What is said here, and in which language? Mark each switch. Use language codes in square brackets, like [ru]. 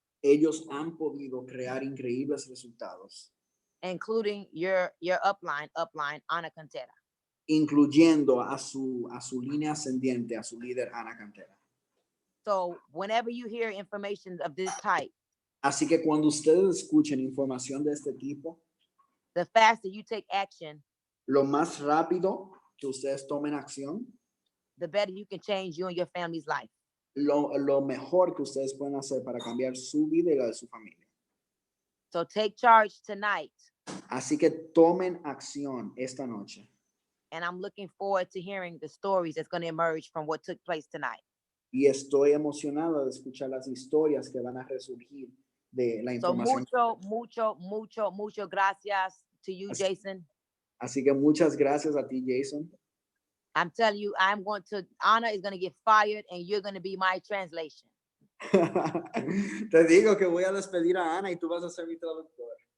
[es] ellos han podido crear increíbles resultados, [en] including your upline, Ana Cantera. [es] incluyendo a su línea ascendiente, a su líder Ana Cantera. [en] So whenever you hear information of this type, [es] Así que cuando ustedes escuchen información de este tipo, [en] the faster you take action, [es] lo más rápido que ustedes tomen acción, [en] the better you can change you and your family's life. [es] lo mejor que ustedes pueden hacer para cambiar su vida y la de su familia. [en] So take charge tonight. [es] Así que tomen acción esta noche. [en] And I'm looking forward to hearing the stories that's going to emerge from what took place tonight. [es] Y estoy emocionado de escuchar las historias que van a resurgir de la [en] So [es] información. mucho gracias [en] to you, Jason. [es] Así que muchas gracias a ti, Jason. [en] I'm telling you, Anna is going to get fired and you're going to be my translation. [es] Te digo que voy a despedir a Ana y tú vas a ser mi traductor.